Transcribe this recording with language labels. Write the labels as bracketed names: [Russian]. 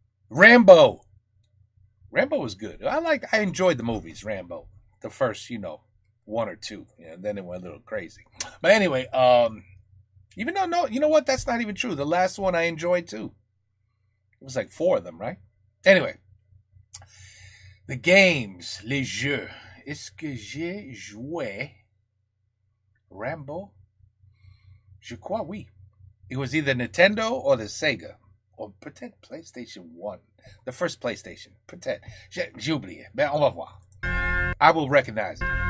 [English] Rambo was good. I enjoyed the movies, Rambo. The first, one or two. And then it went a little crazy. But anyway, even though, no, you know what? That's not even true. The last one I enjoyed too. It was like 4 of them, right? Anyway. The games, [French] les jeux. Est-ce que j'ai joué Rambo? Je crois oui. [English] It was either Nintendo or the Sega. Or [French] peut-être PlayStation 1. [English] The first PlayStation. [French] Peut-être. J'ai oublié. Mais on va voir. [English] I will recognize it.